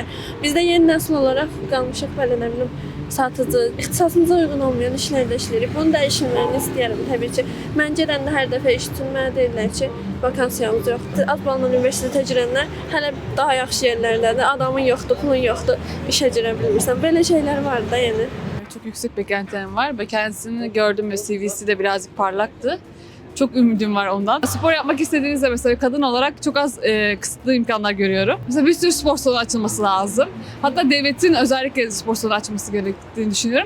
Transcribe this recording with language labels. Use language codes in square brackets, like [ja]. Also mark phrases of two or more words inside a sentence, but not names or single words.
[az] Biz də yeni nəsil olaraq qalmışıq belə nə bilim satıcı, ixtisasımıza uyğun olmayan işlərdə işləyirik. Bunu dəyişilməyini istəyirəm təbii ki. Mən gedəndə hər dəfə işçilmə deyirlər ki, vakansiyamız yoxdur. Az balla universitetə girənlər hələ daha yaxşı yerlərdədir. Adamın yoxdur, pulun yoxdur, işə girə bilmirsən. [tr] Böyle şeyler var da yani. Çok yüksek beklentilerim var ve kendisini gördüm ve CV'si de birazcık parlaktı. Çok ümidim var ondan. Spor yapmak istediğinizde mesela kadın olarak çok az kısıtlı imkanlar görüyorum. Mesela bir sürü spor salonu açılması lazım. Hatta devletin özellikle spor salonu açması gerektiğini düşünüyorum.